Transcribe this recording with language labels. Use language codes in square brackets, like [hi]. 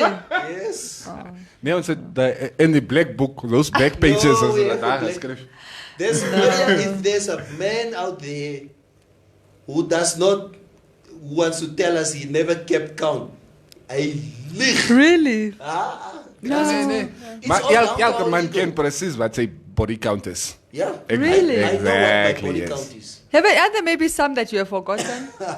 [en] Yes. Now said in the black book, those back pages. No, we have a black- if there's a man out there who wants to tell us he never kept count, I live. Really? [nl] Nee. Maar elke man kent precies wat zijn body count is. [en] Yeah. Really? I know what my Exactly, body yes. count is. Are there maybe some that you have forgotten?